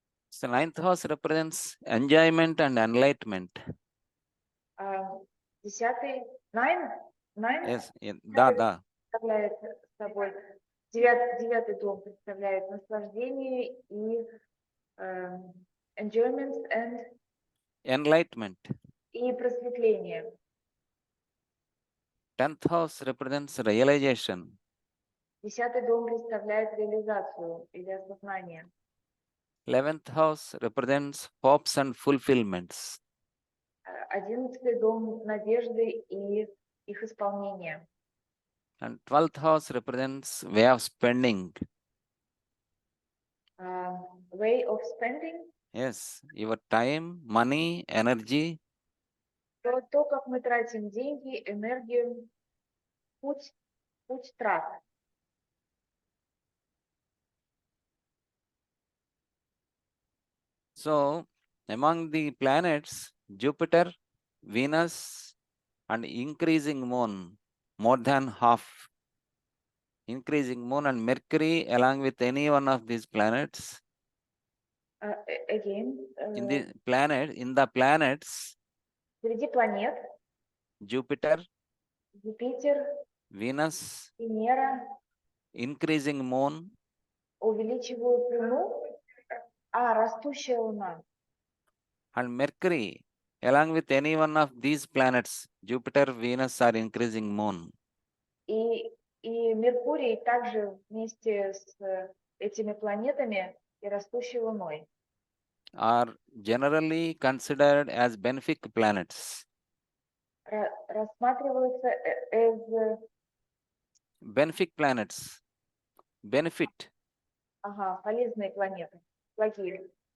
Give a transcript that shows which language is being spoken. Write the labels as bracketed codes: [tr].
[en] So ninth house represents enjoyment and enlightenment. [ru] Десятый, [en] nine? Yes, [ru] да. Представляет собой, девятый дом представляет наслаждение и [en] enjoyment and Enlightenment. [ru] и просветление. [en] 10th house represents realization. [ru] Десятый дом представляет реализацию или осознание. [en] 11th house represents hopes and fulfillments. [ru] 11-й дом надежды и их исполнение. [en] And 12th house represents way of spending. Way of spending. Yes, your time, money, energy. [ru] То, как мы тратим деньги, энергию, путь трат. [en] So, among the planets, Jupiter, Venus, and increasing moon, more than half. Increasing moon and Mercury, along with any one of these planets. Again. In the planets. [ru] Среди планет. [en] Jupiter. [ru] Юпитер. [en] Venus. [ru] Венера. [en] Increasing moon. [ru] Увеличивают Луну. Растущая Луна. [en] And Mercury, along with any one of these planets, Jupiter, Venus, are increasing moon. [ru] И Меркурий также вместе с этими планетами и растущей Луной. [en] Are generally considered as benefic planets. [ru] Рассматриваются [en] as benefic planets. Benefit. [ru] Полезные планеты. Благие.